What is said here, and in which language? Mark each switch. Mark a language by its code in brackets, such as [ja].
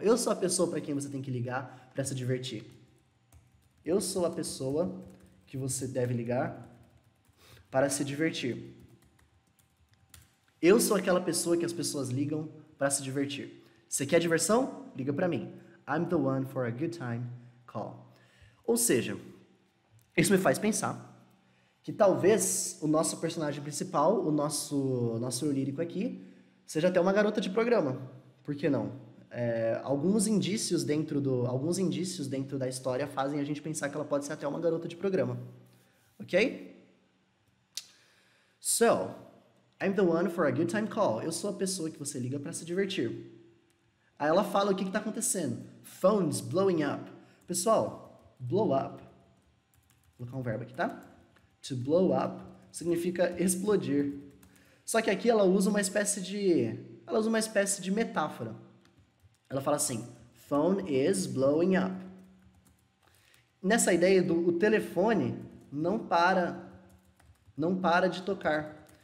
[pt] Eu sou a pessoa para quem você tem que ligar para se divertir. Eu sou a pessoa que você deve ligar para se divertir. Eu sou aquela pessoa que as pessoas ligam para se divertir. Você quer diversão? Liga para mim. [en] I'm the one for a good time call. [pt] Ou seja, isso me faz pensar que talvez o nosso personagem principal, o nosso eu lírico aqui, seja até uma garota de programa. Por que não? Alguns indícios dentro da história fazem a gente pensar que ela pode ser até uma garota de programa. Ok? [en] So, I'm the one for a good time call. [pt] Eu sou a pessoa que você liga para se divertir. Aí ela fala o que está acontecendo. [en] Phones blowing up. [pt] Pessoal, blow up. Vou colocar um verbo aqui, tá? To blow up significa explodir. Só que aqui ela usa uma espécie de metáfora. Ela fala assim, [en] phone is blowing up. [pt] Nessa ideia o telefone não para de tocar.